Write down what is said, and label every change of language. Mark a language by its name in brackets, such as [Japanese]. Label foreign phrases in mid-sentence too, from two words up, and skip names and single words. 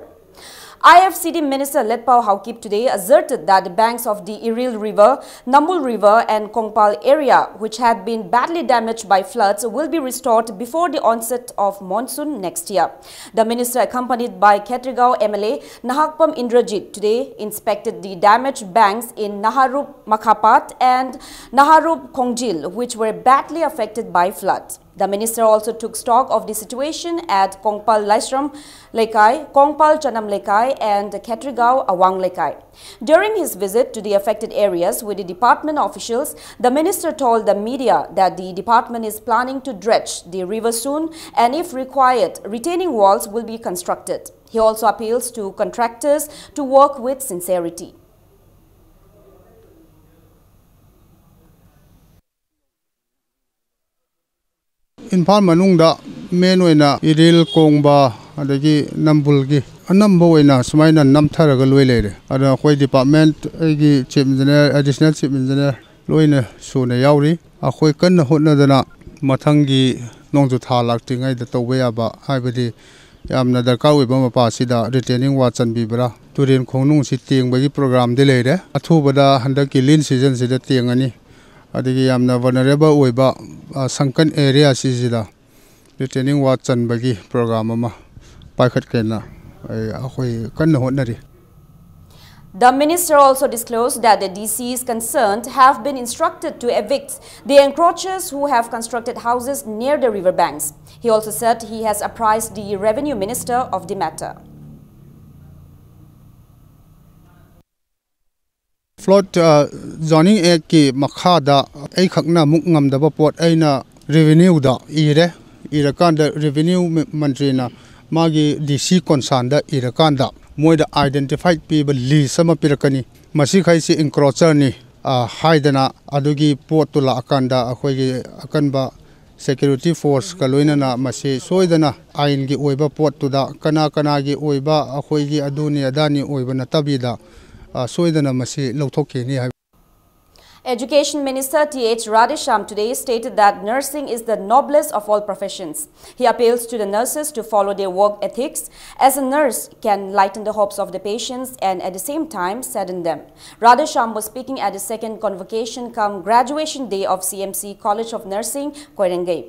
[English] IFCD Minister Letpao Haokip today asserted that the banks of the Iril River, Nambul River and Kongpal area, which had been badly damaged by floods, will be restored before the onset of monsoon next year. The minister, accompanied by Khetragaon MLA Nahakpam Indrajit, today inspected the damaged banks in Naharup Makhapat and Naharup Kongjil, which were badly affected by floods. The minister also took stock of the situation at Kongpal Laisram Lekai, Kongpal Chanam Lekai and Khetragaon Awang Lekai. During his visit to the affected areas with the department officials, the minister told the media that the department is planning to dredge the river soon and if required, retaining walls will be constructed. He also appeals to contractors to work with sincerity. [Manipuri] Imphal manungda main oina Iril Kongba adagi Nambulgi anamba oina sumaina namtharaga loi leire ada khoi department agi [English] chief engineer additional chief engineer [Manipuri] loina suna yauri akhoi kanna hotnadana mathangi nongju tha laktingai da tawbe aba haibadi yamna darkar oiba mapa sida [English] retaining wall [Manipuri] chanbibra turin khongnung si tengbagi program de leire athubada handaki lin season sida tengani adigi yamna vulnerable oiba sankan area sisida [English] retaining wall [Manipuri] chanbagi program ama paikhat kena akhoi kanna hotnari. [English] The minister also disclosed that the DCs concerned have been instructed to evict the encroachers who have constructed houses near the river banks. He also said he has apprised the revenue minister of the matter. Flood zoning act [Manipuri] ki makhada ai khakna muk ngamdaba pot aina revenue da irakanda revenue mantri na magi [English] DC concerned [Manipuri] irakanda moida [English] identified people list [Manipuri] sama pirakani masi khaisi encroacher ni haidana adugi pot tula akanda akhoi akanba [English] security force [Manipuri] kaloina na masi soidana ain gi oiba pot tuda kana gi oiba akhoi gi aduni adani oiba na tabida soidana masi lawthokke ni. [English] Education Minister T.H. Radhesham today stated that nursing is the noblest of all professions. He appeals to the nurses to follow their work ethics, as a nurse can lighten the hopes of the patients and at the same time sadden them. Radhesham was speaking at the second convocation cum graduation day of CMC College of Nursing, Koirengay.